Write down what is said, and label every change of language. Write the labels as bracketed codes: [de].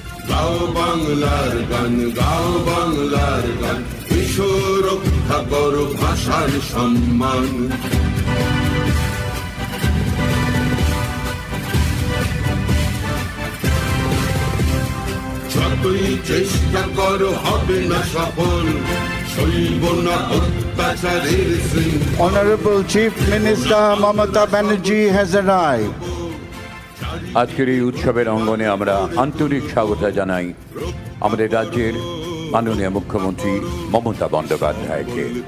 [bn] গাও বাংলার গান, গাও বাংলার গান, বিশ্ব রক্ষা করো ভাষার সম্মান। যতই চেষ্টা করো হবে না সফল, সইব না অত্যাচারের শৃঙ্খল। [en] Honorable Chief Minister Mamata Banerjee has arrived. [bn] আজকের এই উৎসবের অঙ্গনে আমরা আন্তরিক স্বাগত জানাই আমাদের রাজ্যের মাননীয় মুখ্যমন্ত্রী মমতা বন্দ্যোপাধ্যায়কে।